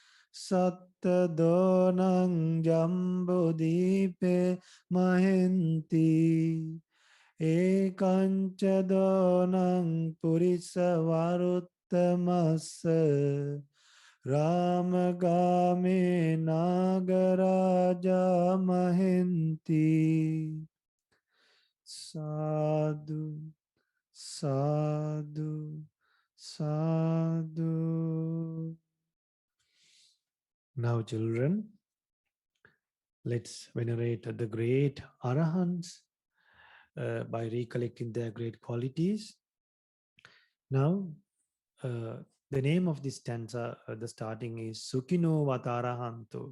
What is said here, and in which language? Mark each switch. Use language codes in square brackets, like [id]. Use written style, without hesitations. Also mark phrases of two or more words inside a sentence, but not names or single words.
[pi] Sattadonang Jambudipe Mahenti Ekanchadonang Purisa Varuttamasa Ramagame Nagaraja Mahenti Sadhu Sadhu Sadhu. [en] Now, children, let's venerate the great Arahants by recollecting their great qualities. Now, the name of this stanza, the starting is [pi] Sukino Vatarahanto.